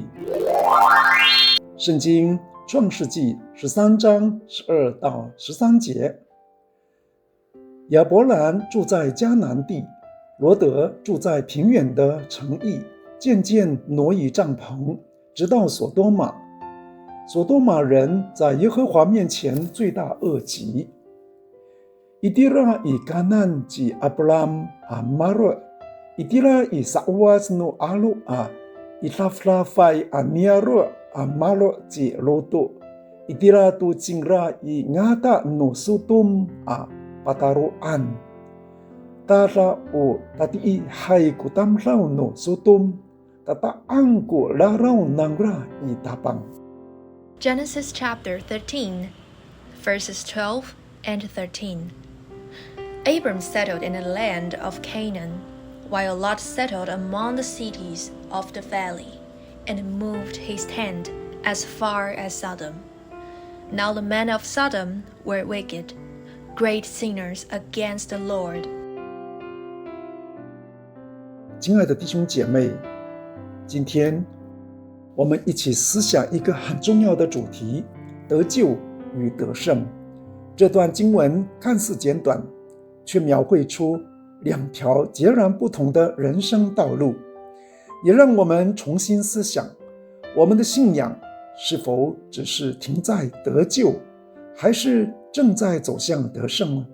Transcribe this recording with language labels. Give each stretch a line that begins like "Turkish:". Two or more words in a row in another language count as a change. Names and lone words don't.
Chinese: 圣经创世纪13章12到13节，亚伯兰住在迦南地，罗得住在平原的城邑，渐渐挪移帐篷，直到所多玛。所多玛人在耶和华面前罪大恶极。
Amis: Itira i kanan ji Abram a Marot, itira i sawas no alu a itaflafai a niaro a Marot ji loto, itira tu cingra i ngata no sutum a pataruan. Tara o tati i hai kutamrau no sutum, tata angku larau nangra i tapang.
English: Genesis chapter 13, verses 12 and 13. Abram settled in the land of Canaan, while Lot settled among the cities of the valley, and moved his tent as far as Sodom. Now the men of Sodom were wicked, great sinners against the Lord.
Chinese: 亲爱的弟兄姐妹，今天我们一起思想一个很重要的主题：得救与得胜。这段经文看似简短，却描绘出两条截然不同的人生道路，也让我们重新思想，我们的信仰是否只是停在得救，还是正在走向得胜呢？